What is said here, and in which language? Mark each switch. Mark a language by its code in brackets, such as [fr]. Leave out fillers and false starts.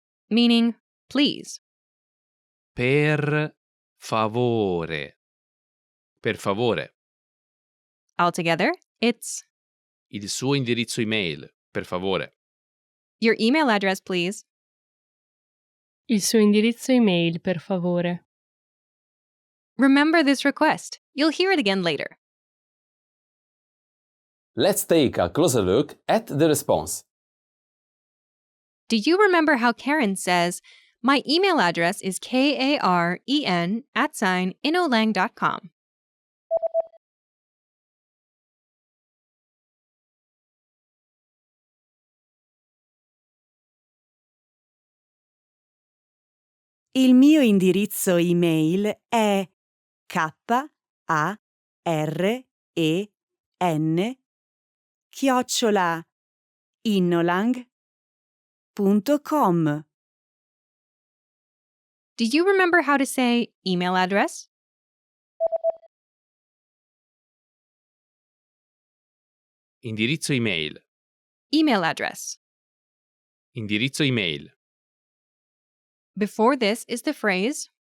[en] meaning please. [it] Per favore. Per favore. [en] Altogether, it's [it] Il suo indirizzo email. Per favore. [en] your email address, please. [it] Il suo indirizzo email, per favore. [en] Remember this request. You'll hear it again later. Let's take a closer look at the response. Do you remember how Karen says, my email address is karen@inolang.com? [it] Il mio indirizzo email è karen@innolang.com. [en] Do you remember how to say email address? [it] Indirizzo email. [en] Email address. [it] Indirizzo email. [en] Before this is the phrase